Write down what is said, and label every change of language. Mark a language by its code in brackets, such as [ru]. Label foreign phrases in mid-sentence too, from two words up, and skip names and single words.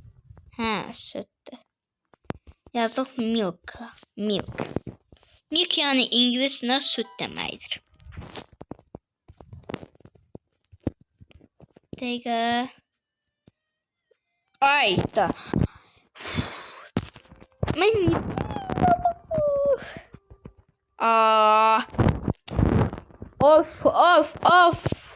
[az] Ha, süttü. Yazıq milk. Milk. Milk yani İngilizcə süt deməkdir. Dəqiqə. Ay da. Mən Of of of.